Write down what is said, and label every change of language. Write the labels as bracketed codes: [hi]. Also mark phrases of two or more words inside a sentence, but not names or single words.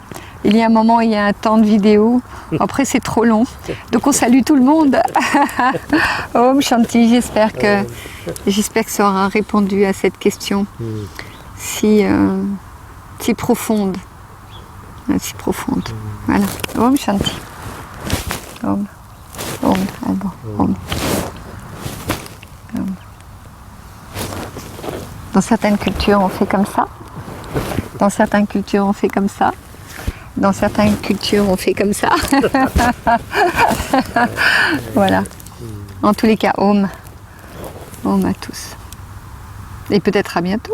[fr] Il y a un moment, il y a un temps de vidéo. Après, c'est trop long. Donc, on salue tout le monde. [sa] ॐ शान्ति, [fr] j'espère que ça aura répondu à cette question si profonde. Si profonde. Voilà. [sa] Om Shanti. Om. Om. Om. Om. Om. [fr] Dans certaines cultures, on fait comme ça. Dans certaines cultures, on fait comme ça. Dans certaines cultures, on fait comme ça. Voilà. En tous les cas, [sa] Om. [fr] Om à tous. Et peut-être à bientôt.